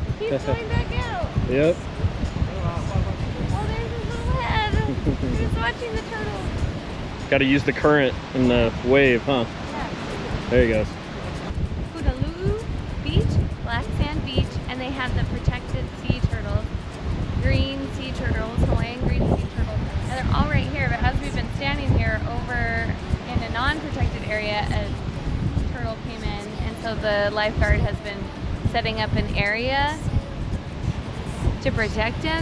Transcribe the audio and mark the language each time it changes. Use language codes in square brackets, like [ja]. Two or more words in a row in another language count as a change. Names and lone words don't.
[en] He's going back out. Yep. Oh, there's his little head. He's watching the turtles. Got to use the current and the wave, huh? Yeah. There he goes. Punaluʻu Black Sand Beach, and they had the protected sea turtles, green sea turtles, Hawaiian green sea turtles, and they're all right here. But as we've been standing here over in a non-protected area, a turtle came in, and so the lifeguard has been setting up an area to protect him.